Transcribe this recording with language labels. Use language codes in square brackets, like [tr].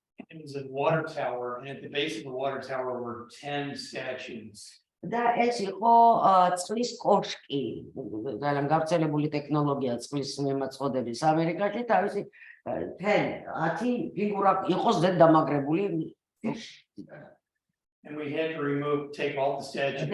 [en] It was a water tower, and at the base of the water tower were 10 statues. [ka] და ეს იყო წყლის კოშკი. ძალიან გავრცელებული ტექნოლოგია წყლის მემაწყოდების ამერიკაში, თავისი 10 ფიგურა იყო ზედდამაგრებული. [en] And we had to take all the statues.